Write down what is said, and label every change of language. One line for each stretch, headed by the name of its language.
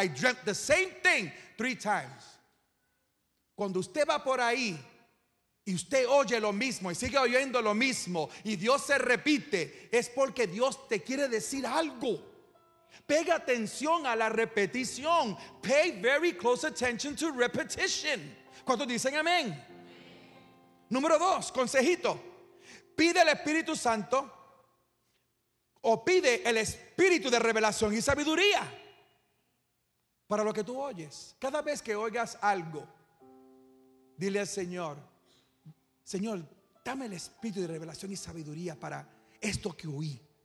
English: I dreamt the same thing 3 times.
Spanish: Cuando usted va por ahí y usted oye lo mismo y sigue oyendo lo mismo y Dios se repite, es porque Dios te quiere decir algo. Pega atención a la repetición.
English: Pay very close attention to repetition.
Spanish: ¿Cuántos dicen amén? Número 2, consejito: pide el Espíritu Santo, o pide el Espíritu de revelación y sabiduría para lo que tú oyes. Cada vez que oigas algo, dile al Señor: Señor, dame el Espíritu de revelación y sabiduría para esto que oí.